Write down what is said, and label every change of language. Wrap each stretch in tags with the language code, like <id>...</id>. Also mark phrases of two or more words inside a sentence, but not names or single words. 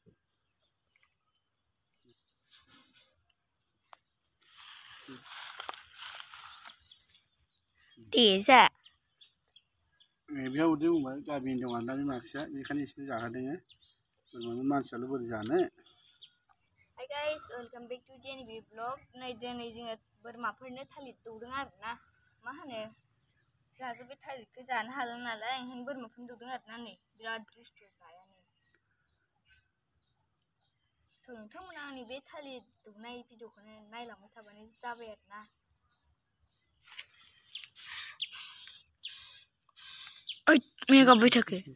<brx>दे जा बेहा उदै बुंबाय गामिनि दं आरोना बे मासेया बेखायनो एसे जाहोदों बोरमानो मानसियाल' बोरै जानो</brx> <en>Hi guys, welcome back to JNB vlog.</en> <brx>नै दिनै जोङो बोरमाफोरनो थालिर दौदों आरोना मा होनो जोंहाथ' बे थालिरखौ जानो हाला नालाय ओंखायनो बोरमाफोरनो दौदों आरोना नै बिराद दुस्थु जायानो थ' नोंथांमोना आंनि बे थालिर दौनाय भिडिअखौनो नायलांबाय थाबानो जाबाय आरोना ओइ मैया गाबबाय थाखो</brx>